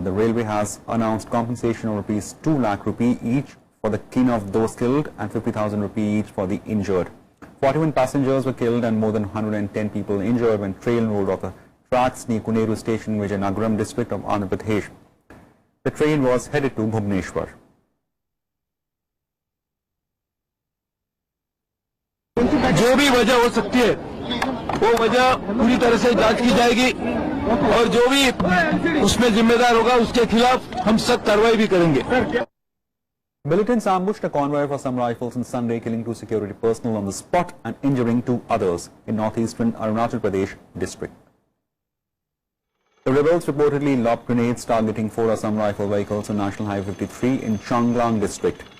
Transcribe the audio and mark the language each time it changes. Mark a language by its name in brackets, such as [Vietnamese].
[English] The railway has announced compensation of rupees 2 lakh rupee each for the kin of those killed and 50,000 rupee each for the injured. 41 passengers were killed and more than 110 people injured when train rolled off the tracks near Koneru station, Vijayanagaram district of Andhra Pradesh. The train was headed to Bhubaneswar. [Hindi] जो भी वजह हो सकती है वो वजह पूरी तरह से जांच की जाएगी और जो भी उसमें जिम्मेदार होगा उसके खिलाफ हम सख्त कार्रवाई भी करेंगे. [English] Militants ambushed a convoy for some rifles on Sunday, killing 2 security personnel on the spot and injuring 2 others in northeastern Arunachal Pradesh district. The rebels reportedly lobbed grenades targeting 4 Assam rifle vehicles on National Highway 53 in Changlang district.